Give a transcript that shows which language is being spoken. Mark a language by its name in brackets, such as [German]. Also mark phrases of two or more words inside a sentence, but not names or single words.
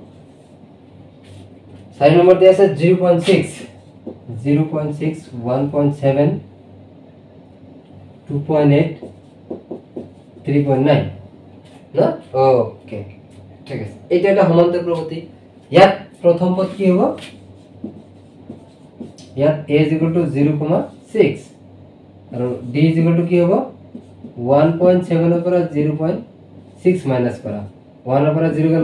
[Assamese] 4 নম্বর দিয়া আছে 0.6 1.7 2.8 3.9 না ওকে ঠিক আছে এটা একটা সমান্তর প্রগতি ইয়াত প্রথম পদ কি হ'ব ইয়াত a = 0.6 আৰু d = কি হ'ব 1.7 এর পৰা 0.6 মাইনাস করা 1 এর পৰা 0 গেল